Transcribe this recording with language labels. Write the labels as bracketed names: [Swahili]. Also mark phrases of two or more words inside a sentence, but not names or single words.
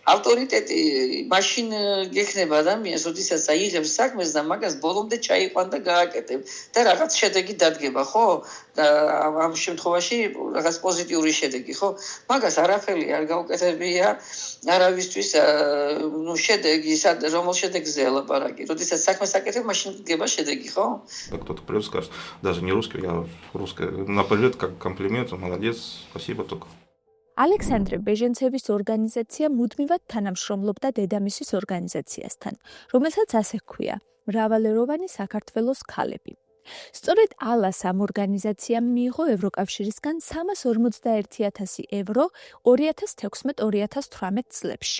[Georgian] ავტორიტეტი მაშინ გექნება ადამიანს, როდესაც აიღებს საქმეს და მაგას ბოლომდე ჩაიყვან და გააკეთებ და რაღაც შედეგი დადგება, ხო? და ამ შემთხვევაში რაღაც პოზიტიური შედეგი, ხო? მაგას არაფერი არ გაუკეთებია არავისთვის, შედეგი, რომელ შედეგზე ლაპარაკი. როდესაც საქმეს აკეთებ, მაშინ გება შედეგი, ხო? [Russian] Кто-то придет, скажет, даже не русский, я русская. Наполет как комплимент, молодец, спасибо только. [Georgian] ალექსანდრე ბეჟენცევის ორგანიზაცია მუდმივად თანამშრომლობდა დედამისის ორგანიზაციასთან, რომელსაც ასე ჰქვია მრავალეროვანი საქართველოს ქალები. სწორედ ალას ამ ორგანიზაციამ მიიღო ევროკავშირისგან 351.000 евро 2016-2018 წლებში.